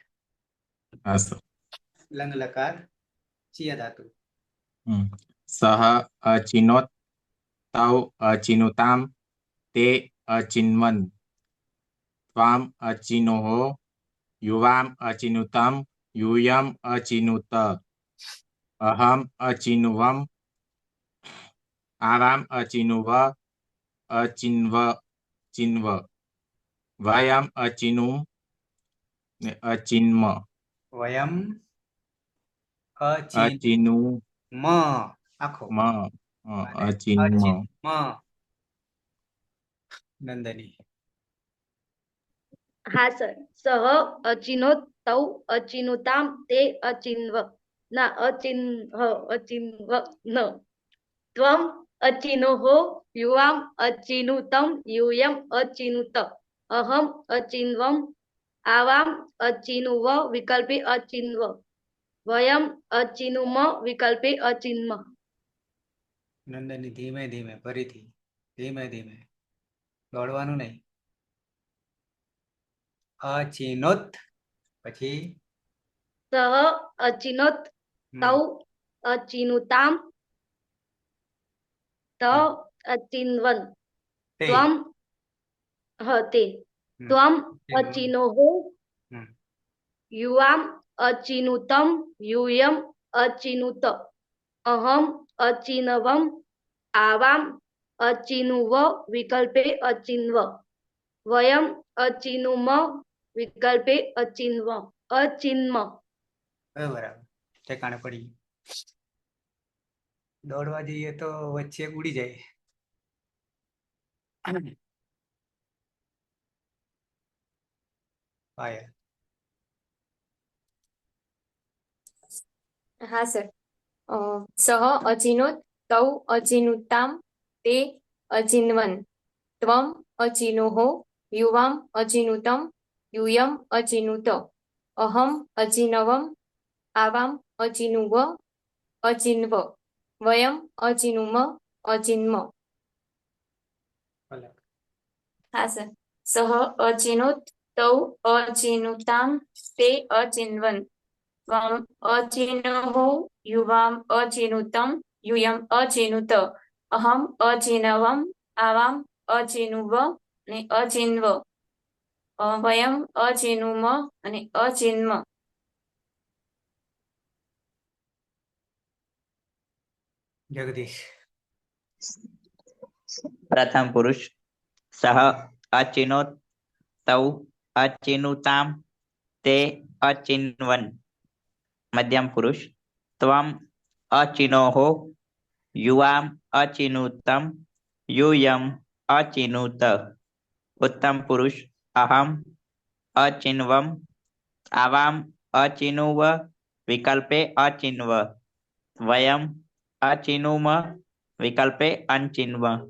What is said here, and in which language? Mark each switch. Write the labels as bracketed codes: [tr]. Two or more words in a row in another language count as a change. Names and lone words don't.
[gu] હા સર. [sa] લંગ લકાર ચિય ધાતુ. સહ અચિનોત તૌ અચિનુતામ તે અચિન્વન ત્વામ અચિનોહો યુવામ અચિનુતમ यूयम अचिनुत अहम अचिनुवम आवाम अचिनुव अचिन्व चिन्व વયમ અચિનું ને અચિન્મ વયમ અચિન અચિનું [gu] મ આખો [sa] મ [gu] અને [sa] અચિન્મ અચિન મ નંદની. [gu] હા સર. [sa] સહ અચિનો તૌ અચિનુતામ તે અચિન્વ ના અચિન્વ ન ત્વમ અચિનોહો યુવામ અચિનુતમ यूयम अचिनुत अहम अचिन्वम आवाम अचिनुव विकल्पे अचिन्व वयम अचिनुम विकल्पे अचिन्म. [gu] નંદની ધીમે ધીમે ફરીથી ધીમે ધીમે દોડવાનું નહીં. અચિનોત પછી [sa] સહ અચિનોત તૌ અચિનુતામ ત અચિન્વન તે ત્વમ તે હમ. ત્વમ અચિન્વમ. અચિનોહો હમ. युवाम अचिनुतम यूयम अचिनुत अहम अचिनवम आवाम अचिनुव विकल्पे अचिन्व वयम अचिनुम विकल्पे अचिन्व अचिन्म. [gu] બરાબર ઠેકાણે પડી. દોડવા જઈએ તો વચ્ચે ઉડી જાય. પાયલ. હા સર. [sa] સહ અચિનોત તૌ અચિનુતામ તે અચિન્વન ત્વમ અચિનોહો યુવામ અચિનુતમ यूयम अचिनुत अहम अचिनवम आवाम अचिनुव अचिन्व वयम अचिनुम अचिन्म. [gu] અલગ. હા સર. [sa] સહ અચિનોત તૌ અચિનુતામ તે અચિન્વન त्वम अचिनोहो युवाम अचिनुतम यूयम अचिनुत अहम अचिनवम आवाम अचिनुव ने अचिन्व वयम अचिनुम અને અચિન્મ. [gu] જગદીશ. [sa] પ્રથમ પુરુષ સહ અચિનોત તૌ અચિનુતામ તે અચિન્વન. મધ્યમ પુરુષ ત્વમ અચિનોહો યુવામ અચિનુતમ यूयम अचिनुत. उत्तम पुरुष अहम अचिन्वम आवाम अचिनुव विकल्पे अचिन्व वयम अचिनुम विकल्पे अचिन्व